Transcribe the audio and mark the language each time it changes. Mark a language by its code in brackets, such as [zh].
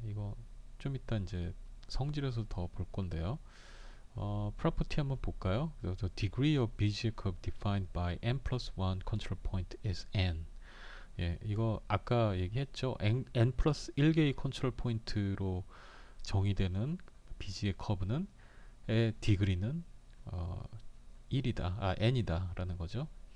[ko] 이거 좀 이따 이제 성질에서 더 볼 건데요. property 한번 볼까요? [en] The degree of Bezier curve defined by n plus 1 control point is n. [ko] 예, 이거 아까 얘기했죠. n 플러스 1개의 컨트롤 포인트로 정의되는 비지의 커브는 디그리는 1이다, n이다 라는 거죠.